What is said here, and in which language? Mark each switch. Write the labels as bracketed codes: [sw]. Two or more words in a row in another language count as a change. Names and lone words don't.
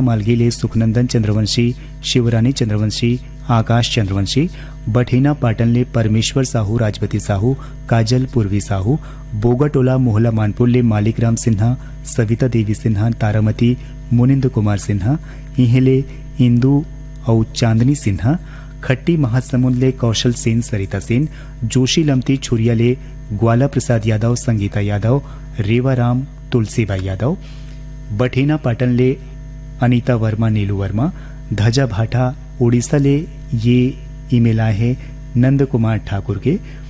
[hne] मालगी ले सुखनंदन चंद्रवंशी शिवरानी चंद्रवंशी आकाश चंद्रवंशी बठेना पाटन ले परमेश्वर साहू राजपति साहू काजल पूर्वी साहू बोगाटोला मोहला मानपुर ले मालिकराम सिन्हा सविता देवी सिन्हा तारामती मुनिंद कुमार सिन्हा इहेले इंदू और चांदनी सिन्हा खट्टी महासमुंद ले कौशल सेन सरिता सेन जोशी लमती छुरिया ले ग्वाला प्रसाद यादव संगीता यादव रेवाराम तुलसीबाई यादव बठेना पाटन ले अनीता वर्मा नीलू वर्मा धजा भाटा उड़ीसा ले ये ईमेल आए हैं नंद कुमार ठाकुर के